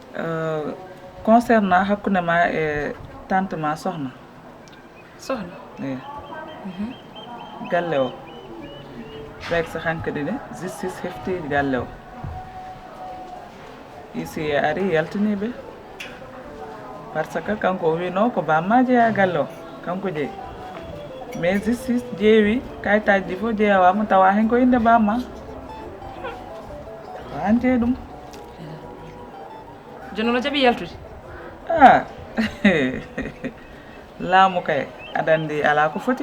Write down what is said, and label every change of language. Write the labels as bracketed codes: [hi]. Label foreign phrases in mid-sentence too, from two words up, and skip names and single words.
[ff] concernant hakkude ma e tante ma soxna soxna eyi galle o rek sa hankadi ne justice hefti galle o ici e ari yaltiniɓe [fr] par ce que [ff] kanko o wino ko bamma jeeya galle o kanko jeeyi mais justice ƴeewi kayitaji ɗi fof jeeyawama tawa hen ko inde bamma wan jeeyi ɗum joni no jaɓi yaltude laamu kay aɗa andi ala ko foti